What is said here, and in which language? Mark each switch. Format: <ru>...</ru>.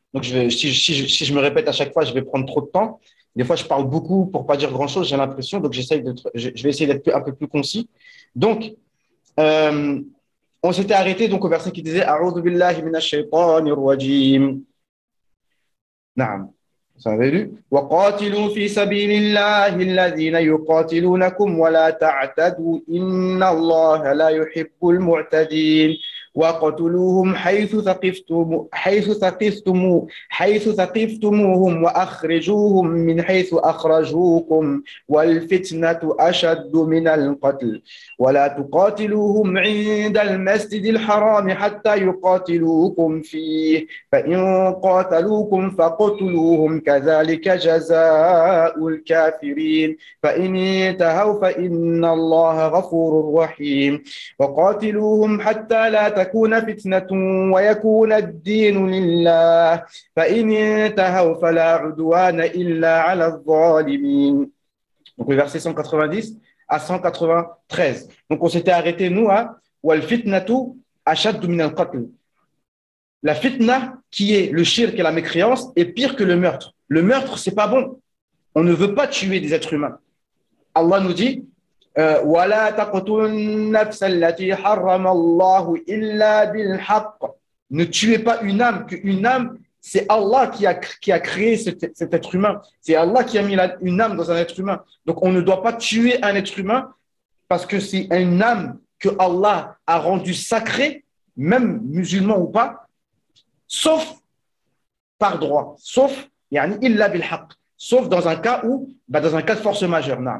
<fr>Donc, si je me répète à chaque fois, je vais prendre trop de temps. Des fois, je parle beaucoup pour pas dire grand-chose, j'ai l'impression. Donc, je vais essayer d'être un peu plus concis. Donc, on s'était arrêté donc au verset qui disait «</fr> <ar>A'udhu billahi minash shaytanir rajim ». Naam.</ar> <fr>Ça avait lu</fr> <ar>« وَقَاتِلُوا فِي سَبِيلِ اللَّهِ الَّذِينَ يُقَاتِلُونَكُمْ وَلَا تَعْتَدُوا إِنَّ اللَّهَ لَا يُحِبُّ الْمُعْتَدِينَ » وقتلوهم حيث ثقفتموهم وأخرجوهم من حيث أخرجوكم والفتنة أشد من القتل ولا تقاتلوهم عند المسجد الحرام حتى يقاتلوكم فيه فإن قاتلوكم فاقتلوهم كذلك جزاء الكافرين فإن انتهوا فإن الله غفور رحيم وقاتلوهم حتى لا تكون فتنة ويكون الدين لله فإن انتهوا فلا عدوان إلا على الظالمين.</ar> <fr>Donc le verset 190 à 193. Donc on s'était arrêté nous à</fr> <ar>wal fitnatu ashaddu min al-qatl.</ar> <fr>La fitna qui est le shirk et la mécréance est pire que le meurtre. Le meurtre c'est pas bon. On ne veut pas tuer des êtres humains. Allah nous dit</fr> <ar>وَلَا تَقْتُلُوا النَّفْسَ الَّتِي حَرَّمَ اللَّهُ إِلَّا بِالْحَقِّ.</ar> <fr>Ne tuez pas une âme, qu'une âme, c'est Allah qui a créé cet être humain. C'est Allah qui a mis une âme dans un être humain. Donc on ne doit pas tuer un être humain parce que c'est une âme que Allah a rendue sacrée, même musulman ou pas, sauf par droit, sauf</fr> <ar>yani illa bil haqq,</ar> <fr>sauf dans un cas où, dans un cas de force majeure.</fr>